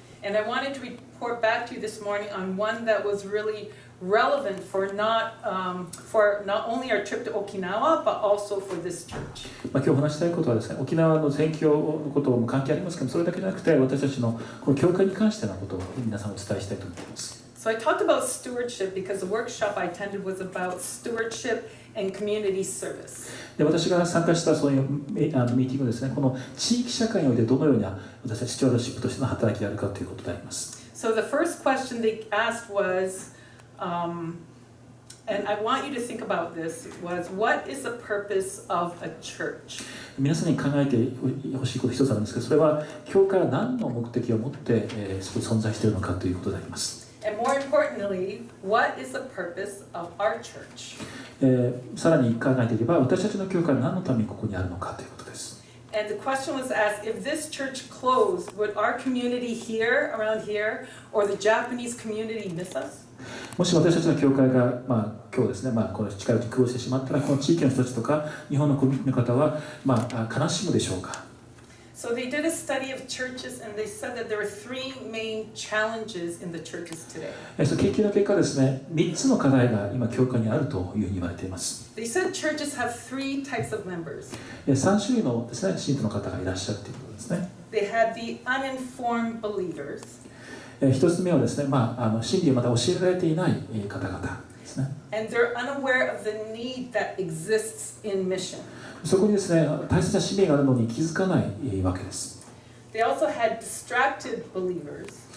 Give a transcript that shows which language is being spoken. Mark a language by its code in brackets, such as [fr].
[en] And I wanted to report back to you this morning on one that was really relevant for not only our trip to Okinawa, but also for this church. [ja] 今日話したいことはですね、沖縄の宣教のことも関係ありますけど、それだけじゃなくて私たちのこの教会に関してのことを皆さんお伝えしたいと思います。 [en] So I talked about stewardship because the workshop I attended was about stewardship and community service. [ja] で、私が参加したそういうミーティングですね、この地域社会においてどのような私たちスチュワードシップとしての働きがあるかということであります。 [en] So the first question they asked was, and I want you to think about this, was what is the purpose of a church? [ja] 皆さんに考えてほしいこと一つあるんですけど、それは教会は何の目的を持って、そこに存在しているのかということであります。 [en] And more importantly, what is the purpose of our church? [ja] さらに考えていけば、私たちの教会は何のためにここにあるのかということです。 [en] And the question was asked, if this church closed, would our community here, around here, or the Japanese community miss us? [ja] もし私たちの教会が、今日ですね、この近いうちにクローズしてしまったら、この地域の人たちとか、日本のコミュニティの方は、悲しむでしょうか。 [en] So they did a study of churches and they said that there were three main challenges in the churches today. [ja] 研究の結果ですね、3つの課題が今教会にあるというふうに言われています。 [en] They said churches have three types of members. [ja] 3種類のですね、信徒の方がいらっしゃるということですね。 [en] They had the uninformed believers. [ja] 1つ目はですね、真理をまだ教えられていない方々ですね。 [en] And they're unaware of the need that exists in mission. [ja] そこにですね、大切な使命があるのに気づかないわけです。 [en] They also had distracted believers.